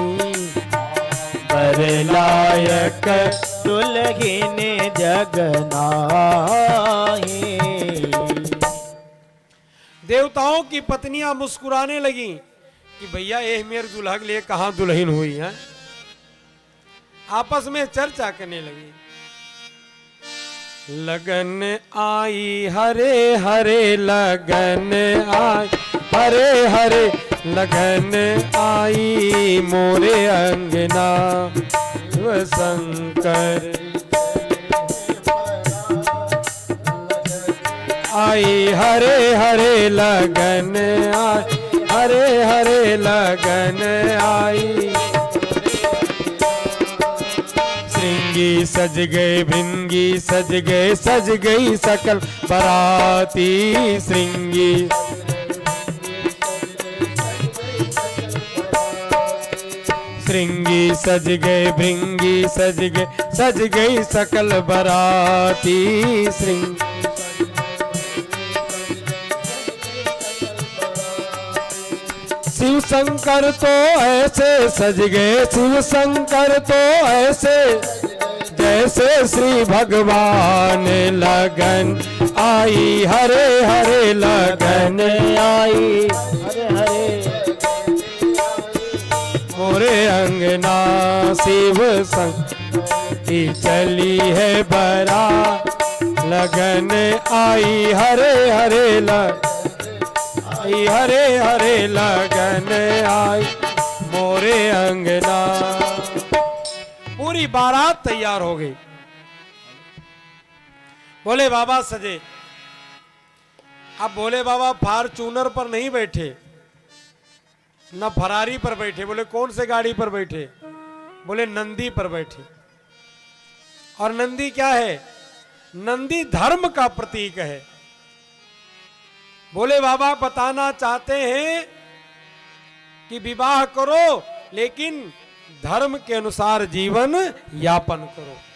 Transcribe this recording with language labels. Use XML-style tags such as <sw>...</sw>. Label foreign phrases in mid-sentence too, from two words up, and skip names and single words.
<hi>बरलायक दुल्हीन जगनाई। देवताओं की पत्नियां मुस्कुराने लगी कि भैया ये मेरे दुल्हा के लिए कहां दुल्हन हुई है। आपस में चर्चा करने लगी। लगन आई हरे हरे लगन आई हरे हरे लगन आई मोरे अंगना शिव शंकर आई हरे हरे लगन आई हरे हरे लगन आई श्रृंगी सज गए भृंगी सज गई सकल बराती श्रृंगी श्रृंगी सज गए भृंगी सज गई सकल बराती श्रृंगी शिव शंकर तो ऐसे सज गए शिव शंकर तो ऐसे जैसे श्री भगवान लगन आई हरे हरे लगन आई हरे हरे मोरे अंगना शिव संगी चली है बरा लगन आई हरे हरे आई हरे हरे लगन आई मोरे अंगना। पूरी बारात तैयार हो गई। भोले बाबा सजे। अब भोले बाबा फॉर्च्यूनर पर नहीं बैठे न फरारी पर बैठे। बोले कौन से गाड़ी पर बैठे? बोले नंदी पर बैठे। और नंदी क्या है? नंदी धर्म का प्रतीक है। भोले बाबा बताना चाहते हैं कि विवाह करो लेकिन धर्म के अनुसार जीवन यापन करो।</hi>